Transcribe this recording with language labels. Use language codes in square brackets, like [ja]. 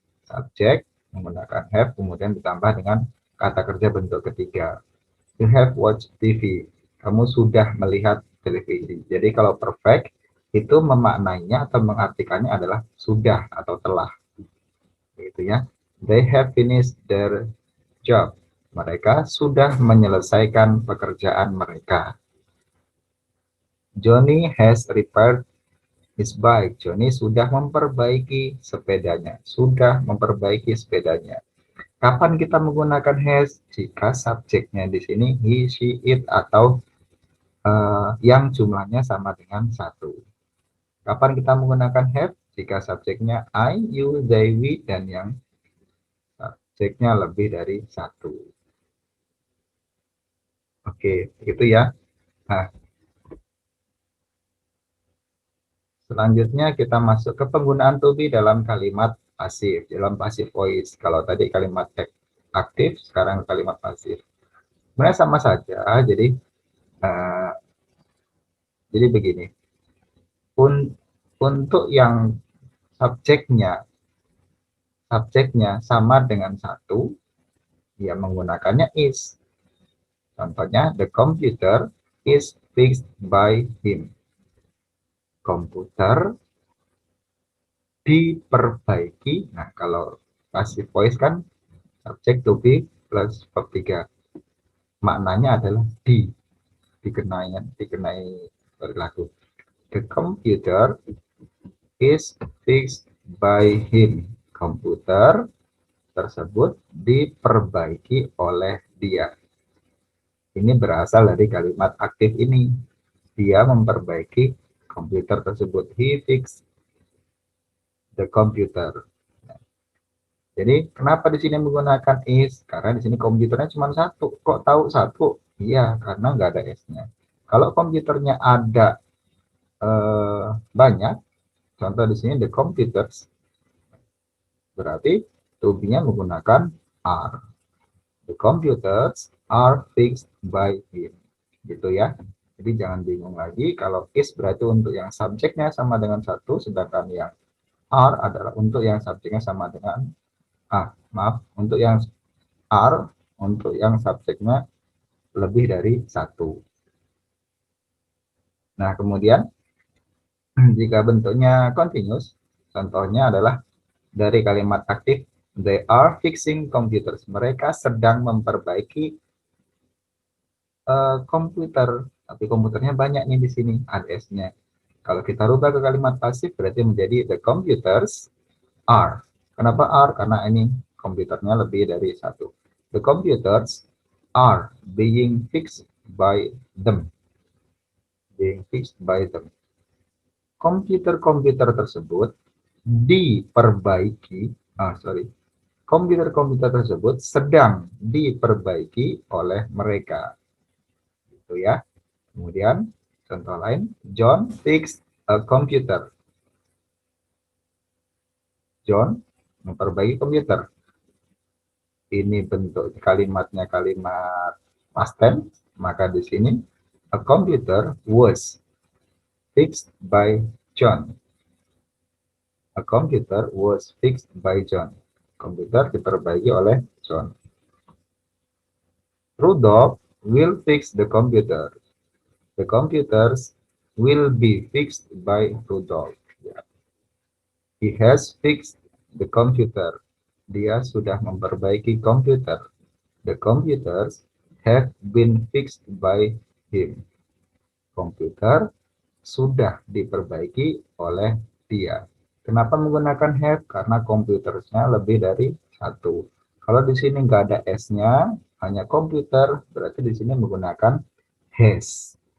[id] Subjek menggunakan have, kemudian ditambah dengan kata kerja bentuk ketiga. [en] You have watched TV. [id] Kamu sudah melihat televisi. Jadi kalau perfect itu memaknainya atau mengartikannya adalah sudah atau telah. Gitu ya. [en] They have finished their job. [id] Mereka sudah menyelesaikan pekerjaan mereka. [en] Johnny has repaired his bike. [id] Johnny sudah memperbaiki sepedanya. Sudah memperbaiki sepedanya. Kapan kita menggunakan has? Jika subjeknya di sini he, she, it atau yang jumlahnya sama dengan 1. Kapan kita menggunakan have? Jika subjeknya I, you, they, we, dan yang subjeknya lebih dari 1. Oke, itu ya. Nah, selanjutnya kita masuk ke penggunaan to be dalam kalimat pasif, dalam passive voice. Kalau tadi kalimat aktif, sekarang kalimat pasif. Sebenarnya sama saja, uh, jadi begini. Untuk yang subjeknya sama dengan 1, dia menggunakannya is. Contohnya, [en] the computer is fixed by him. [id] Komputer diperbaiki. Nah, kalau passive voice kan subjek to be plus verb 3. Maknanya adalah dikenai perilaku. [en] The computer is fixed by him. [id] Komputer tersebut diperbaiki oleh dia. Ini berasal dari kalimat aktif ini. Dia memperbaiki komputer tersebut. [en] He fixed the computer. [id] Jadi kenapa di sini menggunakan is? Karena di sini komputernya cuma 1. Kok tahu 1? Iya, karena nggak ada s-nya. Kalau komputernya ada banyak, contoh di sini the computers, berarti to be-nya menggunakan are. [en] The computers are fixed by him. [id] Gitu ya. Jadi jangan bingung lagi, kalau is berarti untuk yang subjeknya sama dengan 1, sedangkan yang are adalah untuk yang subjeknya sama dengan untuk yang are, untuk yang subjeknya lebih dari 1. Nah, kemudian jika bentuknya continuous, contohnya adalah dari kalimat aktif, [en] they are fixing computers. [id] Mereka sedang memperbaiki komputer, tapi komputernya banyak nih di sini, ada s-nya. Kalau kita rubah ke kalimat pasif, berarti menjadi [en] the computers are. [id] Kenapa are? Karena ini komputernya lebih dari 1. [en] The computers are being fixed by them. Being fixed by them. [id] Komputer-komputer tersebut diperbaiki, komputer-komputer tersebut sedang diperbaiki oleh mereka. Gitu ya. Kemudian contoh lain, [en] John fixed a computer. [id] John memperbaiki komputer. Ini bentuk kalimatnya kalimat past tense, maka di sini [en] a computer was fixed by John. A computer was fixed by John. [id] Komputer diperbaiki oleh John. [en] Rudolph will fix the computer. The computers will be fixed by Rudolph. He has fixed the computer. [id] Dia sudah memperbaiki komputer. [en] The computers have been fixed by him. [id] Komputer sudah diperbaiki oleh dia. Kenapa menggunakan have? Karena komputernya lebih dari 1. Kalau di sini nggak ada S-nya, hanya komputer, berarti di sini menggunakan has.